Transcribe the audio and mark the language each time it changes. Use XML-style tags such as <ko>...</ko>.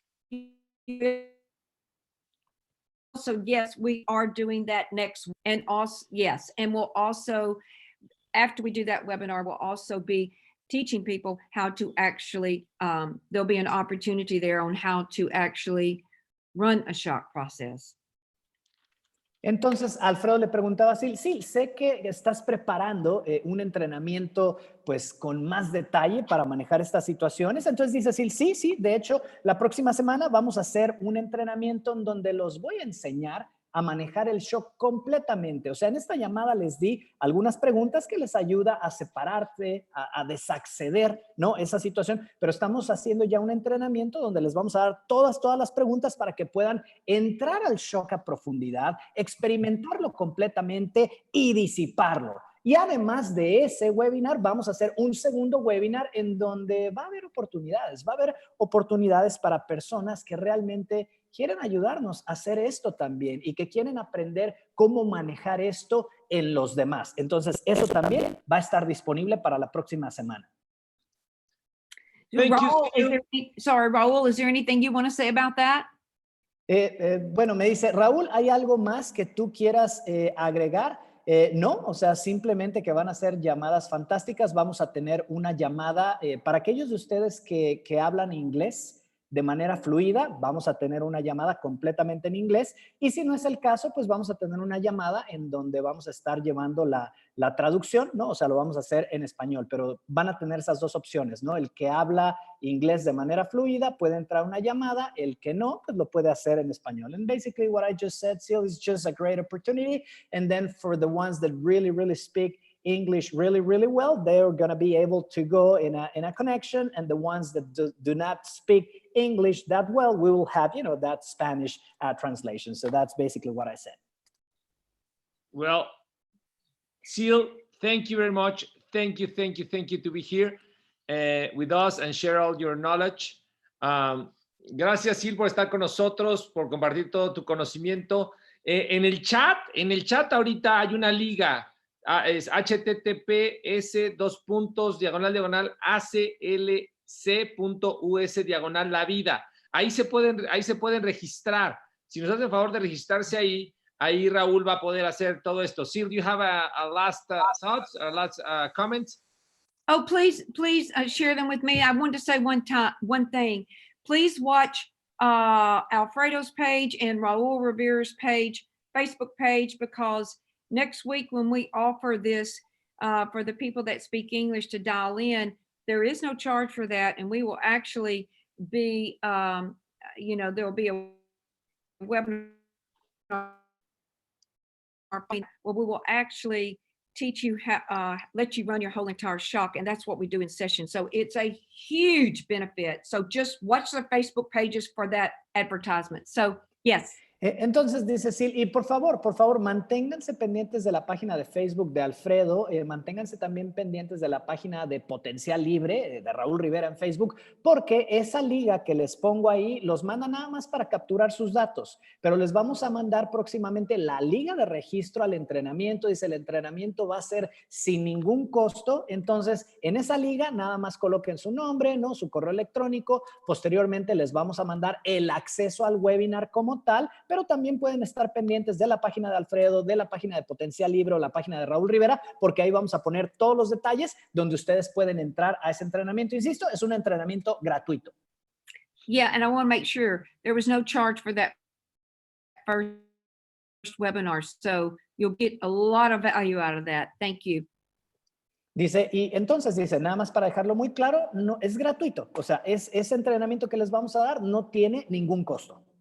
<en>So yes, we are doing that next. And also, yes, and we'll also, after we do that webinar, we'll also be teaching people how to actually, there'll be an opportunity there on how to actually run a shock process.</en> <es>Entonces, Alfredo le preguntaba a Ceil, sí, sé que estás preparando un entrenamiento pues con más detalle para manejar estas situaciones. Entonces dice Ceil, sí, de hecho, la próxima semana vamos a hacer un entrenamiento en donde los voy a enseñar a manejar el shock completamente. O sea, en esta llamada les di algunas preguntas que les ayuda a separarte, a desacceder, ¿no? Esa situación, pero estamos haciendo ya un entrenamiento donde les vamos a dar todas las preguntas para que puedan entrar al shock a profundidad, experimentarlo completamente y disiparlo. Y además de ese webinar, vamos a hacer un segundo webinar en donde va a haber oportunidades para personas que realmente quieren ayudarnos a hacer esto también y que quieren aprender cómo manejar esto en los demás. Entonces, eso también va a estar disponible para la próxima semana.</es> <en>Raul, Raul, is there anything you want to say about that?</en> <es>Bueno, me dice, Raúl, ¿hay algo más que tú quieras agregar? No, o sea, simplemente que van a ser llamadas fantásticas. Vamos a tener una llamada para aquellos de ustedes que hablan inglés de manera fluida. Vamos a tener una llamada completamente en inglés y si no es el caso, pues vamos a tener una llamada en donde vamos a estar llevando la traducción, ¿no? O sea, lo vamos a hacer en español, pero van a tener esas dos opciones, ¿no? El que habla inglés de manera fluida puede entrar a una llamada, el que no, pues lo puede hacer en español.</es> <en>And basically what I just said, Ceil, is just a great opportunity. And then for the ones that really, really speak English really, really well, they're going to be able to go in a connection. And the ones that do not speak English that well, we will have, that Spanish translation. So that's basically what I said. Well, Ceil, thank you very much. Thank you to be here with us and share all your knowledge.</en> <es>Gracias, Ceil, por estar con nosotros, por compartir todo tu conocimiento. En el chat ahorita hay una liga. Es https://aclc.us/la vida. Ahí se pueden registrar. Si nos hacen favor de registrarse ahí Raúl va a poder hacer todo esto.</es> <en>Ceil, do you have a last thoughts or last comments? Oh, please share them with me. I want to say one thing. Please watch Alfredo's page and Raul Rivera's page, Facebook page, because next week when we offer this for the people that speak English to dial in, there is no charge for that. And we will actually be, there will be a webinar where we will actually teach you how, let you run your whole entire shock. And that's what we do in session. So it's a huge benefit. So just watch the Facebook pages for that advertisement. So yes.</en> <es>Entonces dice Ceil, y por favor, manténganse pendientes de la página de Facebook de Alfredo, manténganse también pendientes de la página de Potencial Libre, de Raúl Rivera en Facebook, porque esa liga que les pongo ahí los manda nada más para capturar sus datos, pero les vamos a mandar próximamente la liga de registro al entrenamiento. Dice, el entrenamiento va a ser sin ningún costo, entonces en esa liga nada más coloquen su nombre, ¿no? Su correo electrónico, posteriormente les vamos a mandar el acceso al webinar como tal, pero también pueden estar pendientes de la página de Alfredo, de la página de Potencial Libre o la página de Raúl Rivera, porque ahí vamos a poner todos los detalles donde ustedes pueden entrar a ese entrenamiento. Insisto, es un entrenamiento gratuito.</es> <en>Yeah, and I want to make sure there was no charge for that first webinar, so you'll get a lot of value out of that. Thank you.</en> <es>Dice, y entonces dice, nada más para dejarlo muy claro, no es gratuito. O sea, ese entrenamiento que les vamos a dar no tiene ningún costo.</es>